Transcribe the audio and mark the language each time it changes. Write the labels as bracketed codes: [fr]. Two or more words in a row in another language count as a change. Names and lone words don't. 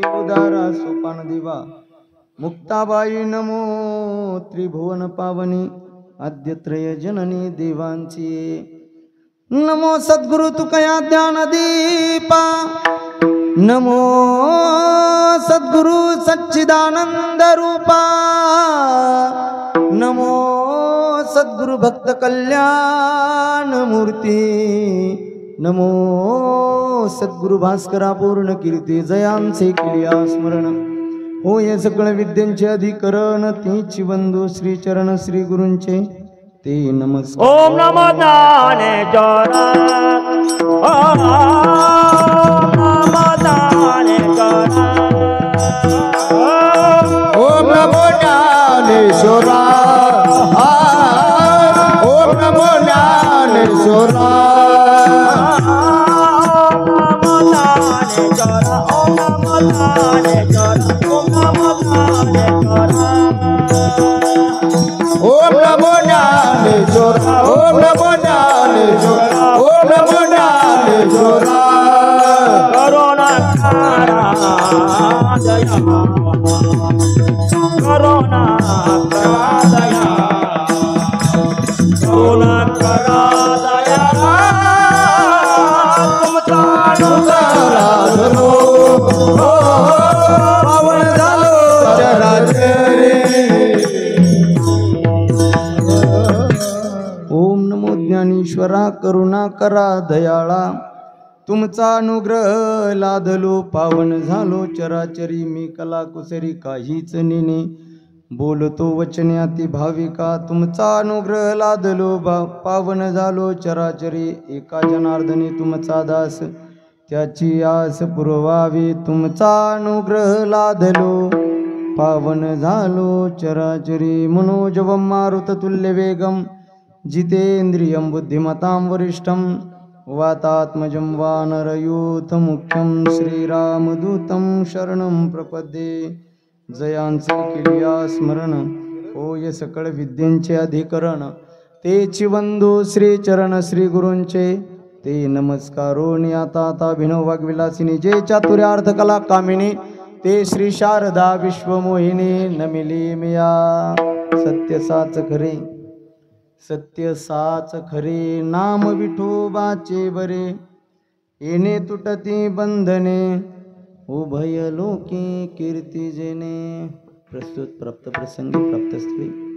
[mr] उदारा सोपान देवा मुक्ताबाई नमो त्रिभुवन पावनी आद्यत्रय जननी देवांची नमो सद्गुरु तुकया ज्ञान दीपा नमो सद्गुरु सच्चिदानंद रूपा नमो सद्गुरु भक्त कल्याण मूर्ती नमो सद्गुरु भास्करा पूर्ण कीर्ती जयांचे केलिया स्मरण हो ये सकळ विद्यांचे अधिकरण तीची बंधू श्री चरण श्री गुरूंचे ते नमस्कार ओम नमो ज्ञानेश्वर ओम नमो ज्ञानेश्वर ओम नमो ज्ञानेश्वर ओम नमो ज्ञानेश्वर ओम नमो ज्ञानेश्वर ओम नमो ज्ञानेश्वर ओम नमो ज्ञानेश्वर करुणा करा दया करुणा करा दया करुणा करा दया तुमचा धरो पावन झालो चराचरे ओम नमो ज्ञानेश्वरा करुणा करा दयाळा तुमचा अनुग्रह लादलो पावन झालो चराचरी मी कला कुसरी काहीच नेने बोलतो वचन्याती भाविका तुमचा अनुग्रह लादलो पावन झालो चराचरी एका जनार्दनी तुमचा दास त्याची आस पुरवावी तुमचा अनुग्रह लादलो पावन झालो चराचरी [sa] मनोजवं मारुततुल्य वेगम जितेन्द्रियं बुद्धिमतां वरिष्ठं वातात्मजं वानरयूथमुख्यं श्रीरामदूतं शरणं प्रपद्ये [mr] जयांचे केलिया स्मरण होय सकळ विद्येंचे अधिकरण तेची बंधू श्री चरण श्री गुरूंचे ते नमस्कारोनी आता अभिनव वाग्विलासिनी जे चातुर्य अर्थ कला कामिनी ते श्री शारदा विश्वमोहिनी नमिली मिया सत्य साच खरे सत्य साच खरे नाम विठोबाचे बरे येणे तुटती बंधने उभय लोके कीर्ती जेने प्रस्तुत प्राप्त प्रसंगी प्राप्तस्त्री